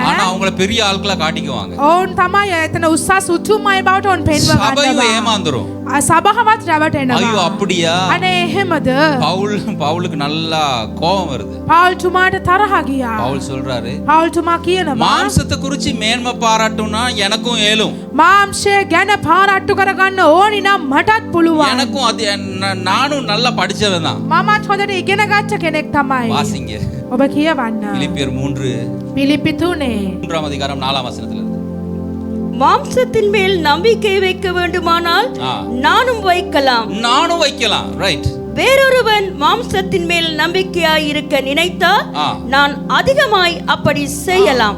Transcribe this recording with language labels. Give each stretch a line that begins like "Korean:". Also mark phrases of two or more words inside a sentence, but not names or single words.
Tamil: ஆனா அவங்கள பெரிய ஆட்களா காட்டிக்குவாங்க.
Sinhala: ඔවුන් තමයි එතන උස්සස් උතුම් අය බවට ඔවුන් පෙන්ව
Tamil: சபையும்
Sinhala: ගන්නවා.
Tamil: ஏமாந்துரும்.
Sinhala: සභාවත් රැවටෙනවා.
Tamil: ஐயோ அப்படியா?
Sinhala: අනේ එහෙමද?
Tamil: பவுலுக்கு நல்லா கோபம் வருது.
Sinhala: පවුල් තුමාට තරහ ගියා.
Tamil: பவுல் சொல்றாரு,
Sinhala: පවුල් තුමා කියනවා
Tamil: மாம்சத்தை குறிச்சு மேன்மை பாராட்டும்னா எனக்கும் ஏலும்,
Sinhala: මාංශය ගැන පාරට්ටු කරගන්න ඕනි නම් මටත් පුළුවන්.
Tamil: எனக்கும் அது நானும் நல்லா படிச்சவன் தான்.
Sinhala: මමත් හොඳට ඉගෙන ගත්ත කෙනෙක් තමයි.
Tamil: வாசிங்க
Sinhala: ඔබ කියවන්න.
Tamil: பிலிப்பியர் 3
Sinhala: පිලිපි 3
Tamil: 3ஆம் அதிகாரம் 4ஆம் வசனத்துல இருந்து. மாம்சத்தின் மேல் நம்பிக்கை வைக்க வேண்டுமானால் ஆ. நானும் வைக்கலாம். நானும் வைக்கலாம். ரைட். வேறொருவன் மாம்சத்தின் மேல் நம்பிக்கையாய் இருக்க நினைத்தால் ஆ. நான் அதிகமாய் அப்படி செய்யலாம்.